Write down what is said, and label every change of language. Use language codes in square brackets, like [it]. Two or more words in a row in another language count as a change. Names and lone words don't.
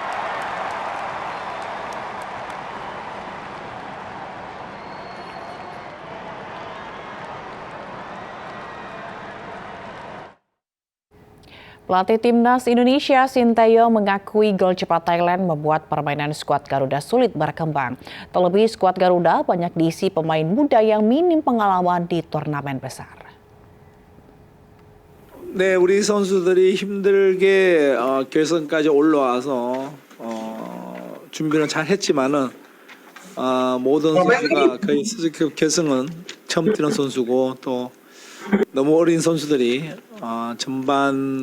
[id] Pelatih Timnas Indonesia Sinteyong mengakui gol cepat Thailand membuat permainan skuad Garuda sulit berkembang. Terlebih skuad Garuda banyak diisi pemain muda yang minim pengalaman di turnamen besar. [ko] 네, 우리 선수들이 힘들게 결승까지 올라와서 준비는 잘 했지만은 모든 선수가 거의 수준급 결승은 처음 뛰는 선수고 또 너무 어린 선수들이 전반